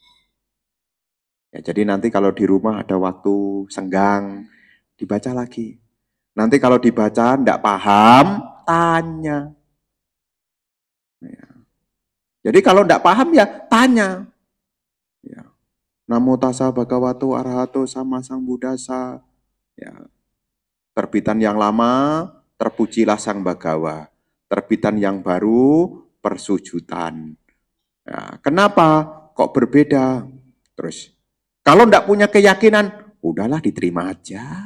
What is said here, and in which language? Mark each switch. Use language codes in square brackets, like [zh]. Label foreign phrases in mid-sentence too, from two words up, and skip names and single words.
[id] Ya, jadi nanti kalau di rumah ada waktu senggang, dibaca lagi. Nanti kalau dibaca tidak paham, tanya. Ya. Jadi kalau tidak paham ya tanya. Ya. [pi] Namo tassa bhagavato arahato sama sang buddhasa. [id] Ya. Terbitan yang lama, terpujilah sang Bagawa. Terbitan yang baru, persujudan. Nah, kenapa? Kok berbeda? Terus, kalau tidak punya keyakinan, udahlah diterima aja.